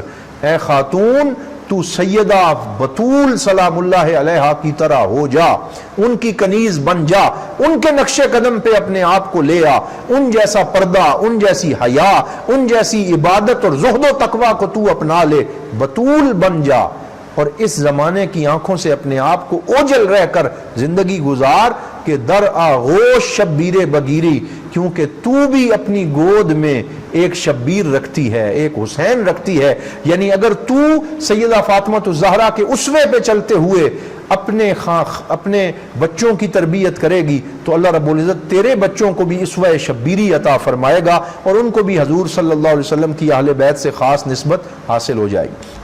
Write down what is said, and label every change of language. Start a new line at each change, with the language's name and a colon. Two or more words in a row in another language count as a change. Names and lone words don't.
Urdu: اے خاتون تو سیدہ بطول سلام اللہ علیہا کی طرح ہو جا، ان کی کنیز بن جا، ان کے نقش قدم پہ اپنے آپ کو لے آ، ان جیسا پردہ، ان جیسی حیا، ان جیسی عبادت اور زہد و تقوی کو تو اپنا لے، بطول بن جا، اور اس زمانے کی آنکھوں سے اپنے آپ کو اوجل رہ کر زندگی گزار کہ
Persian: در آغوش شبیر بگیری،
Urdu: کیونکہ تو بھی اپنی گود میں ایک شبیر رکھتی ہے، ایک حسین رکھتی ہے۔ یعنی اگر تو سیدہ فاطمہ الزہرا کے اسوے پہ چلتے ہوئے اپنے بچوں کی تربیت کرے گی تو اللہ رب العزت تیرے بچوں کو بھی اسوہ شبیری عطا فرمائے گا، اور ان کو بھی حضور صلی اللہ علیہ وسلم کی اہل بیت سے خاص نسبت حاصل ہو جائے گی۔